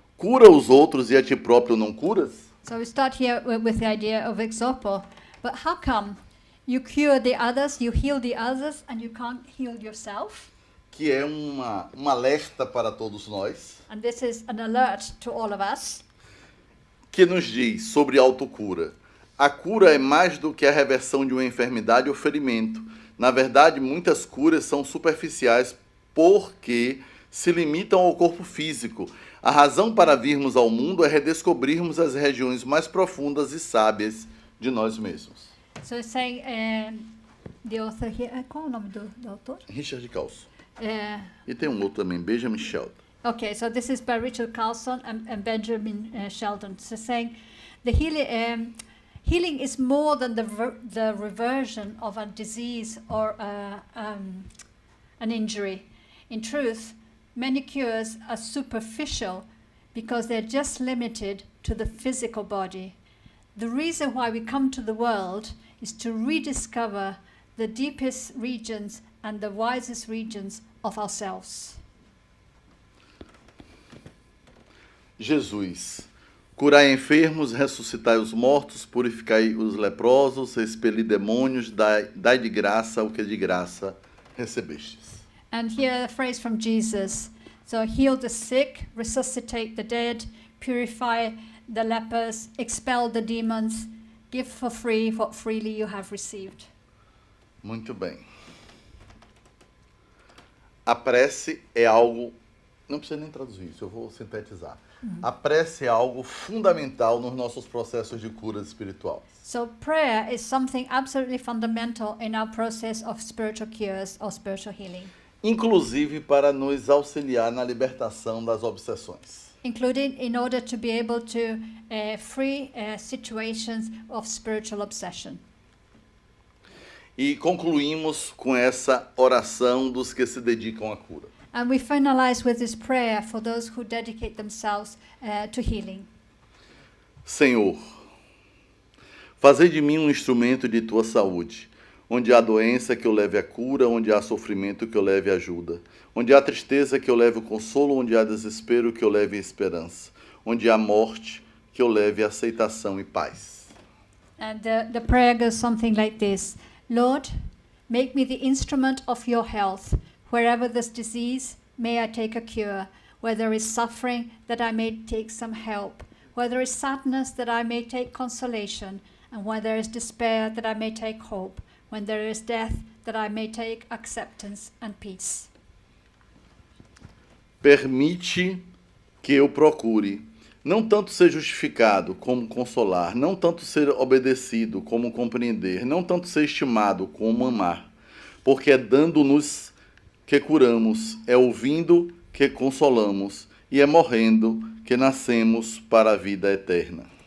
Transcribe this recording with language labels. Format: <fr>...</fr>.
<pt>Cura os outros e a ti próprio não curas?</pt> <en>So we start here with the idea of exopo. But how come you cure the others, you heal the others, and you can't heal yourself?</en> <pt>Que é um alerta para todos nós,</pt> <en>And this is an alert to all of us.</en> <pt>que nos diz sobre autocura. A cura é mais do que a reversão de uma enfermidade ou ferimento. Na verdade, muitas curas são superficiais porque se limitam ao corpo físico. A razão para virmos ao mundo é redescobrirmos as regiões mais profundas e sábias de nós mesmos.</pt> <en>So it's saying, the author here,</en> <pt>qual é o nome do autor?</pt> <en>Richard Carlson. Uh,</en> <pt>E tem um outro também, Benjamin Sheldon.</pt> <en>Okay, so this is by Richard Carlson and Benjamin Sheldon. So saying the healing is more than the reversion of a disease or an injury. In truth, many cures are superficial because they're just limited to the physical body. The reason why we come to the world is to rediscover the deepest regions and the wisest regions of ourselves.</en> <pt>Jesus, curai enfermos, ressuscitai os mortos, purificai os leprosos, expeli demônios, dai de graça o que de graça recebestes.</pt> <en>And here a phrase from Jesus. So heal the sick, resuscitate the dead, purify the lepers, expel the demons, give for free what freely you have received.</en> <pt>Muito bem. A prece é algo... Não precisa nem traduzir isso, eu vou sintetizar. A prece é algo fundamental nos nossos processos de cura espiritual.</pt> <en>So prayer is something absolutely fundamental in our process of spiritual cures or spiritual healing,</en> <pt>Inclusive para nos auxiliar na libertação das obsessões.</pt> <en>including in order to be able to free situations of spiritual obsession.</en> <pt>E concluímos com essa oração dos que se dedicam à cura.</pt> <en>And we finalize with this prayer for those who dedicate themselves to healing.</en> <pt>Senhor, fazei de mim um instrumento de tua saúde. Onde há doença, que eu leve a cura. Onde há sofrimento, que eu leve ajuda. Onde há tristeza, que eu leve o consolo. Onde há desespero, que eu leve a esperança. Onde há morte, que eu leve a aceitação e paz.</pt> <en>And the prayer goes something like this. Lord, make me the instrument of your health. Wherever there's disease, may I take a cure. Where there is suffering, that I may take some help. Where there is sadness, that I may take consolation. And where there is despair, that I may take hope. When there is death, that I may take acceptance and peace.</en> <pt>Permite que eu procure, não tanto ser justificado como consolar, não tanto ser obedecido como compreender, não tanto ser estimado como amar, porque é dando-nos que curamos, é ouvindo que consolamos e é morrendo que nascemos para a vida eterna.</pt>